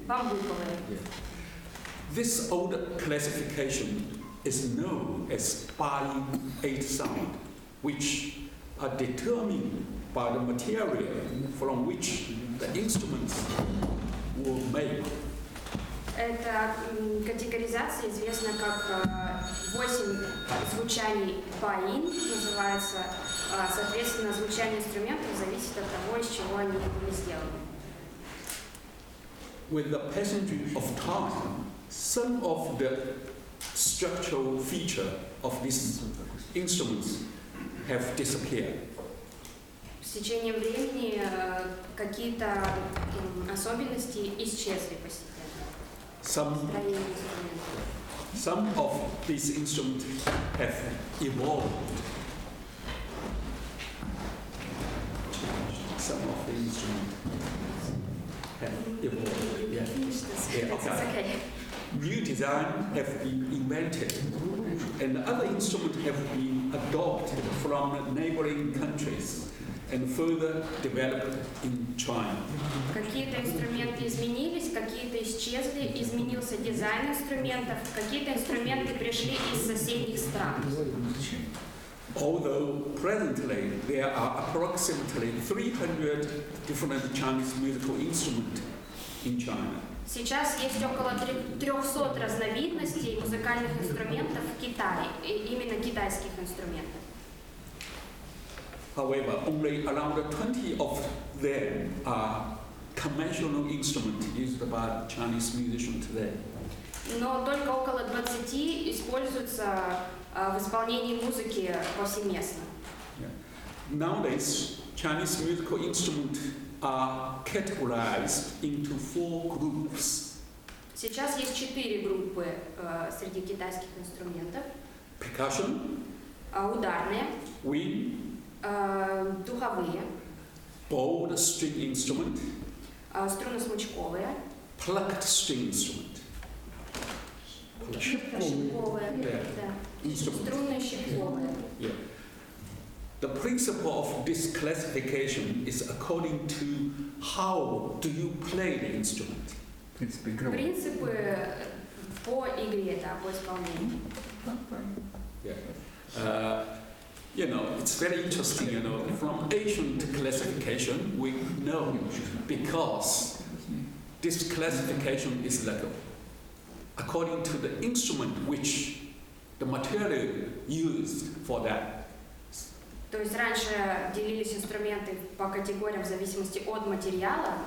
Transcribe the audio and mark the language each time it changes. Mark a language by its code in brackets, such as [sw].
[ru] Бамбуковые. [en] This old classification is known as buying eight sound, which are determined by the material from which the instruments were made. [ru] Эта категоризация известна как 8 звучаний баин, называется. Соответственно, звучание инструментов зависит от того, из чего они были сделаны. [en] With the passage of time, some of the structural features of these instruments have disappeared. [ru] С течением времени какие-то особенности исчезли постепенно. Строение инструментов. [en] Some of these instruments have evolved. Some of the instruments have evolved. Yeah, okay. New design have been invented, and other instruments have been adopted from neighboring countries and further developed in China. [ru] Какие-то инструменты изменились, какие-то исчезли, изменился дизайн инструментов, какие-то инструменты пришли из соседних стран. [en] Although presently there are approximately 300 different Chinese musical instruments in China. [ru] Сейчас есть около 300 разновидностей музыкальных инструментов в Китае, именно китайских инструментов. [en] However, only around 20 of them are conventional instruments used by Chinese musicians today. [ru] Но только около 20 используются в исполнении музыки повсеместно. [en] Nowadays, Chinese musical instruments are categorized into 4 groups. [ru] Сейчас есть 4 группы среди китайских инструментов. [en] Percussion, [ru] Ударные, [en] wind, [ru] духовые, [en] bowed string instrument, [ru] струнно-смычковые, [en] plucked string instrument. [ru] щипковые, да. Струнные щипковые. [en] Yeah. The principle of this classification is according to how do you play the instrument. [ru] Принципы по игре, да, по исполнению. [en] Yeah. You know, it's very interesting, you know, from ancient classification we know because this classification is like according to the instrument which the material used for that. [ru] То есть раньше делились инструменты по категориям в зависимости от материала.